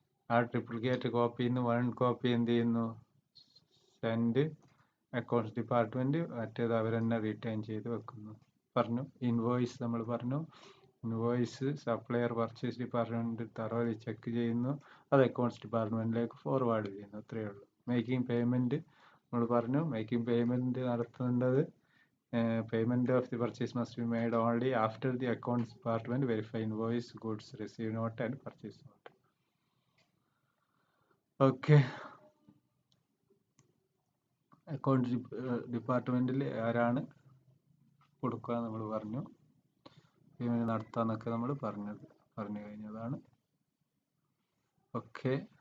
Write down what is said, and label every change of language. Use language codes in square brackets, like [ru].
[ml] ആ ട്രിപ്ലിക്കേറ്റ് കോപ്പിയിൽ നിന്ന് 1 കോപ്പി എന്ത് ചെയ്യുന്നു, സെൻഡ് അക്കൗണ്ട്സ് ഡിപ്പാർട്ട്മെന്റ്, മറ്റേത് അവർ തന്നെ റീറ്റൈൻ ചെയ്ത് വെക്കുന്നു പറഞ്ഞു. ഇൻവോയ്സ് നമ്മൾ പറഞ്ഞു, invoice supplier purchase department thoroughly check ചെയ്യുന്നു, അത് അക്കൗണ്ട്സ് ഡിപ്പാർട്ട്മെന്റിലേക്ക് ഫോർവേഡ് ചെയ്യുന്നു. അത്രയേ ഉള്ളൂ. മേക്കിംഗ് പേയ്മെന്റ് നമ്മൾ പറഞ്ഞു, മേക്കിംഗ് പേയ്മെന്റ് നടത്തേണ്ടത് [en] payment of the purchase must be made only after the accounts department verify invoice, goods received note and purchase note. [ml] Okay. Account ഡിപ്പാർട്ട്മെന്റിൽ ആരാണ് കൊടുക്കുക നമ്മൾ പറഞ്ഞു. പേയ്മെന്റ് നടത്താന്നൊക്കെ നമ്മൾ പറഞ്ഞു കഴിഞ്ഞതാണ്. ഓക്കെ.